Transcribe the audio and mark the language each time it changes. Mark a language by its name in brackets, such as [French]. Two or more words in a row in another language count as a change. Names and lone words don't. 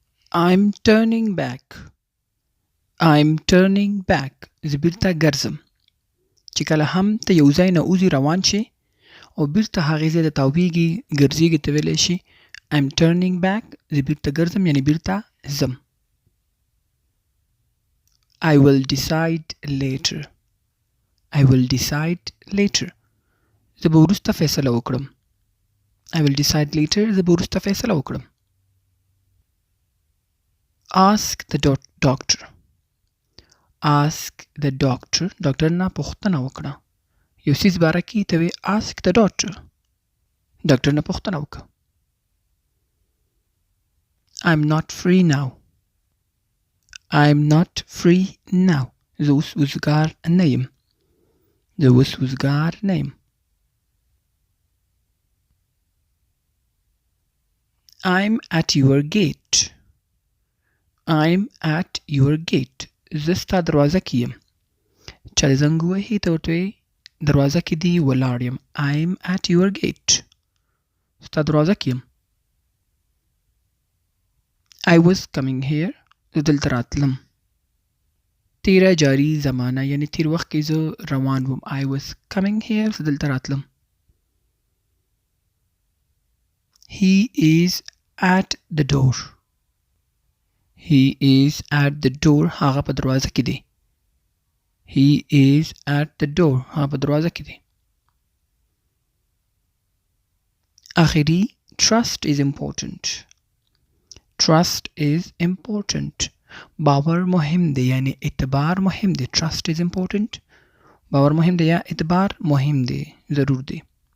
[English] I'm turning back. I'm turning back. [Pashto] زه بیرته ګرځم. چې کله هم ته یو ځای نه وځې روان شې او بیرته هغې ځای ته تاویږي ګرځېږي ته ویلی شي [English] I'm turning back. [Pashto] زه بیرته ګرځم یعنې بیرته ځم. [English] I will decide later. I will decide later. [Pashto] زه به وروسته فیصله وکړم. [English] I will decide later. [Pashto] زه به وروسته فیصله وکړم. [English] Ask the doctor. Ask the doctor. [Pashto] ډاکټر نه پوښتنه وکړه. یو څیز باره کې ته وایې [English] ask the doctor. [Pashto] ډاکټر نه پوښتنه وکړه. [English] I'm not free now. I'm not free now. [Pashto] زه اوس وزګار نه یم. زه اوس وزګار نه یم. [English] I'm at your gate. I'm at your gate. [Pashto] زه ستا دروازه کې یم. چا زنګ ووهي ته ورته وایې دروازه کې دې ولاړ یم. [English] I'm at your gate. [Pashto] ستا دروازه کې یم. [English] I was coming here. [Pashto] زه دلته راتلم. تیره جاری زمانه یعنی تیر وخت کې زه روان وم. [English] I was coming here. [Pashto] زه دلته راتلم. [English] He is at the door. He is at the door. [Pashto] هغه په دروازه کې دی. [English] He is at the door. [Pashto] هغه په دروازه کې دی. آخري [English] trust is important. Trust is important. [Pashto] باور مهم دی یعنی اعتبار مهم دی. [English] Trust is important. [Pashto] باور مهم دی یا اعتبار مهم دی ضرور دی.